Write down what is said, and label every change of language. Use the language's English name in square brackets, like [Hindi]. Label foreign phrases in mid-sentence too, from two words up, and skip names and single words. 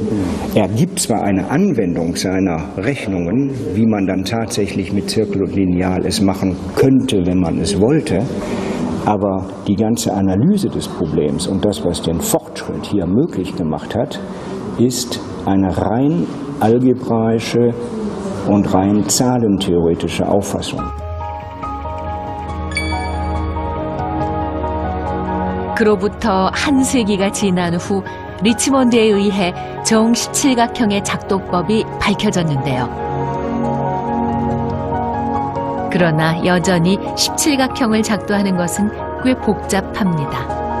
[German] Er gibt zwar eine Anwendung seiner Rechnungen, wie man dann tatsächlich mit Zirkel und Lineal es machen könnte, wenn man es wollte, aber die ganze Analyse des Problems und das, was den Fortschritt hier möglich gemacht hat, ist eine rein algebraische und rein zahlentheoretische Auffassung. [Korean] 그로부터 한 세기가 지난 후 리치몬드에 의해 정17각형의 작도법이 밝혀졌는데요. 그러나 여전히 17각형을 작도하는 것은 꽤 복잡합니다.